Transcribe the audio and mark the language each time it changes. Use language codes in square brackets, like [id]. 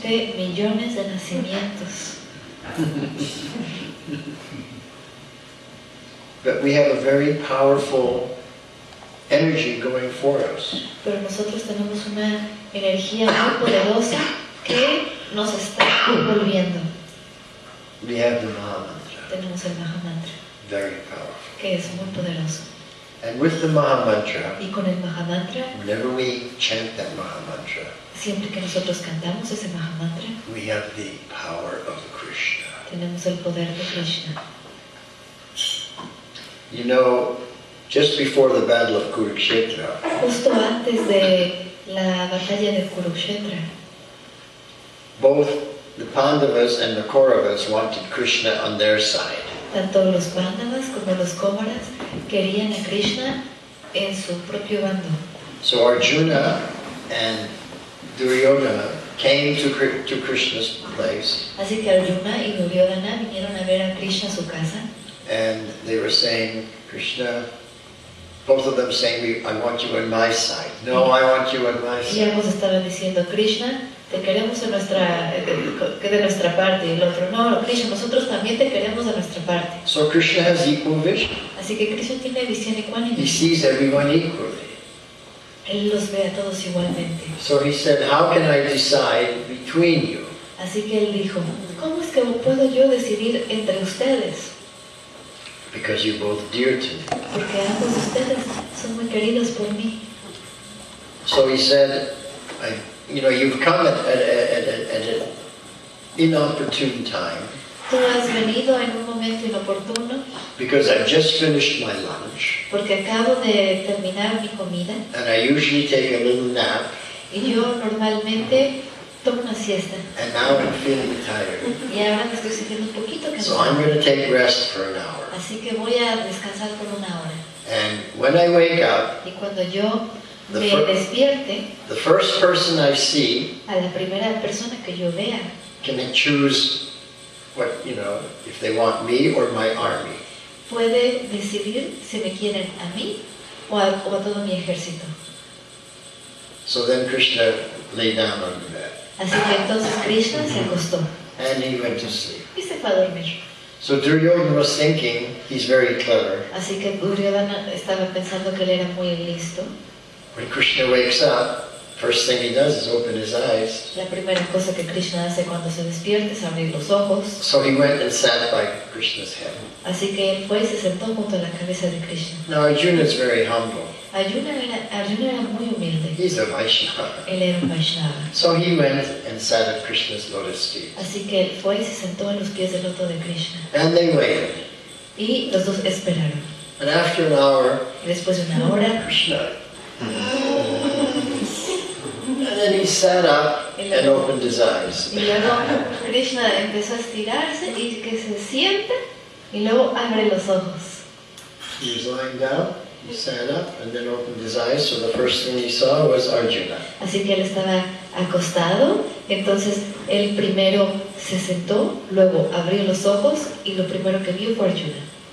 [es] de millones de nacimientos. [en] But we have a very powerful energy going for us. [es] Pero nosotros tenemos una energía muy poderosa que nos está envolviendo. [en] We have the Mahamantra, [es] Tenemos el Mahamantra, [en] very powerful. [es] que es muy poderoso. [en] And with the Mahamantra, [es] Y con el Mahamantra, [en] whenever we chant that Mahamantra, [es] siempre que nosotros cantamos ese Mahamantra, [en] we have the power of Krishna. [es] tenemos el poder de Krishna. [en] You know, just before the battle of Kurukshetra, [es] Justo antes de la batalla de Kurukshetra, [en] both the Pandavas and the Kauravas wanted Krishna on their side. [es] tanto los Pándavas como los Kauravas querían a Krishna en su propio bando. [en] So Arjuna and Duryodhana came to Krishna's place, [es] Así que Arjuna y Duryodhana vinieron a ver a Krishna a su casa [en] and they were saying, Krishna, both of them saying, I want you on my side. No, I want you on my [es] y [en] side. [es] ambos estaban diciendo, Krishna, te queremos de nuestra parte, y el otro, no, Krishna, nosotros también te queremos de nuestra parte. [en] So Krishna has equal vision. [es] Así que Krishna tiene visión [en] He [es] ecuánime. [en] sees everyone equally. [es] Él los ve a todos igualmente. [en] So he said, how can I decide between you? [es] Así que él dijo, ¿cómo es que puedo yo decidir entre ustedes? [en] Because you're both dear to me. [es] Porque ambos de ustedes son muy queridos por mí. [en] So he said, you've come at an inopportune time [es] Tú has venido en un momento inoportuno [en] because I've just finished my lunch [es] porque acabo de terminar mi comida [en] and I usually take a little nap [es] y yo normalmente tomo una siesta [en] and now I'm feeling tired. [es] y ahora me estoy sintiendo un poquito [en] So I'm [es] cansada. [en] going to take rest for an hour. [es] Así que voy a descansar por una hora. [en] And when I wake up, [es] Y cuando yo [en] The [es] me [en] fir- [es] despierte, [en] the first person I see [es] a la primera persona que yo vea [en] can choose if they want me or my army. [es] puede decidir si me quieren a mí o a todo mi ejército. [en] So then Krishna lay down on the bed [es] Así que entonces Krishna se acostó [en] and he went to sleep. [es] y se fue a dormir. [en] So Duryodhana was thinking he's very clever. [es] Así que Duryodhana estaba pensando que él era muy listo. [en] When Krishna wakes up, first thing he does is open his eyes. [es] La primera cosa que Krishna hace cuando se despierta es abrir los ojos. [en] So he went and sat by Krishna's head. [es] Así que él fue y se sentó junto a la cabeza de Krishna. [en] Now Arjuna is very humble. [es] Arjuna era muy humilde. [en] He's a Vaishnava. [es] Él era un Vaishnava. [en] So he went and sat at Krishna's lotus feet. [es] Así que él fue y se sentó en los pies del loto de Krishna. [en] And they waited. [es] Y los dos esperaron. [en] And after an hour, [es] Y después de una hora, [en] Krishna. And then he sat up and opened his eyes. [es] y luego Krishna empezó a estirarse y que se sienta y luego abre los ojos. [en] He was lying down, he sat up and then opened his eyes. So the first thing he saw was Arjuna. [es] Así que él estaba acostado, entonces él primero se sentó, luego abrió los ojos y lo primero que vio fue Arjuna.